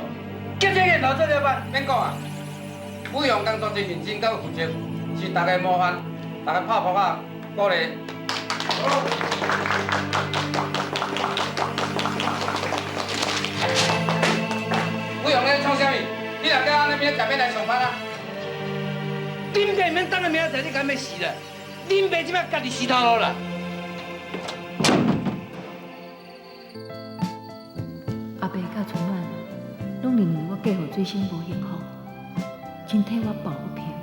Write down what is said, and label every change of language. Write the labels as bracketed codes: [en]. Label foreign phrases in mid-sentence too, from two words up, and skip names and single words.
[nan] 叫这个留做领班，免讲啊。武雄工作真认真，甲有负责，是大家模范，大家拍拍啊，鼓励。武雄咧创啥物？你若甲安尼明仔载要来上班啊？恁爸免等下明仔载你敢要死啦？恁爸即摆家己死头路啦！阿伯甲春晚，拢认为我嫁予水星无幸福，真替我抱不平。